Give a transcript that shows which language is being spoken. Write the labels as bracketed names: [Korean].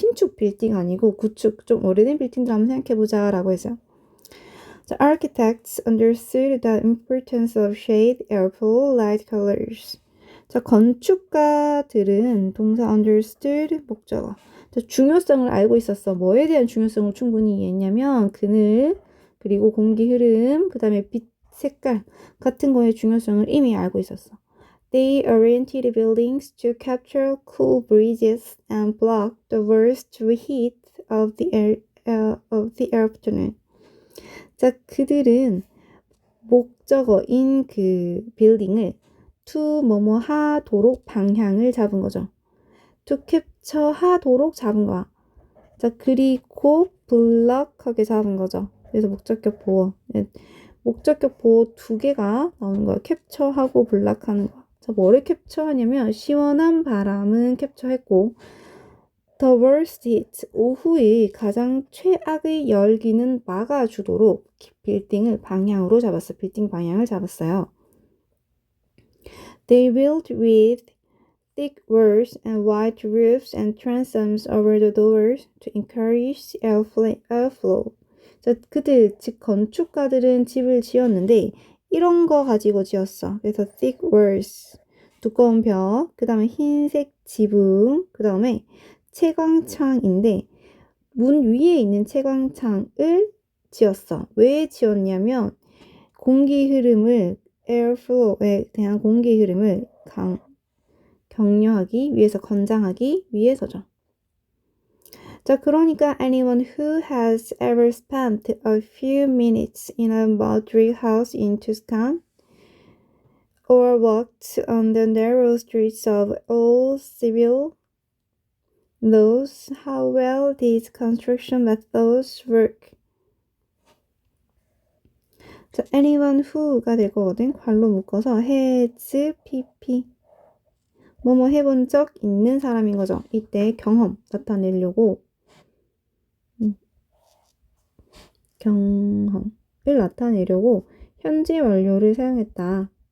[Korean] 신축 빌딩 아니고 구축 좀 오래된 빌딩들 한번 생각해보자 라고 해서 [English] The architects understood the importance of shade, airflow, light colors. [Korean] 자, 건축가들은 동사 understood 목적어. 자, 중요성을 알고 있었어. 뭐에 대한 중요성을 충분히 이해했냐면 그늘, 그리고 공기 흐름, 그 다음에 빛, 색깔 같은 거의 중요성을 이미 알고 있었어. [English] They oriented buildings to capture cool breezes and block the worst heat of the afternoon. [Korean] 자, 그들은 목적어인 그 빌딩을 to 뭐뭐 하도록 방향을 잡은 거죠. to capture 하도록 잡은 거야. 자, 그리고 블럭하게 잡은 거죠. 그래서 목적격 보어. 목적격 보어 두 개가 나오는 거야. 캡처하고 블락하는 거야. 자, 뭐를 캡처하냐면 시원한 바람은 캡처했고 [English] The worst heat, [Korean] 오후의 가장 최악의 열기는 막아주도록 빌딩을 방향으로 잡았어. 빌딩 방향을 잡았어요. [English] They built with thick walls and white roofs and transoms over the doors to encourage airflow. [Korean] 자, 그들, 즉 건축가들은 집을 지었는데 이런 거 가지고 지었어. 그래서 [English] thick walls, [Korean] 두꺼운 벽, 그 다음에 흰색 지붕, 그 다음에 채광창인데 문 위에 있는 채광창을 지었어. 왜 지었냐면 공기 흐름을 airflow에 대한 공기 흐름을 격려하기 위해서 권장하기 위해서죠. 자, 그러니까 [English] anyone who has ever spent a few minutes in a modern house in Tuscan or walked on the narrow streets of old Seville knows how well these construction methods work. [Korean] 자, [English] anyone who [Korean] 가 될 거거든. 관로 묶어서 has pp 뭐뭐 해본 적 있는 사람인 거죠. 이때 경험 나타내려고 경험을 나타내려고 현재 완료를 사용했다.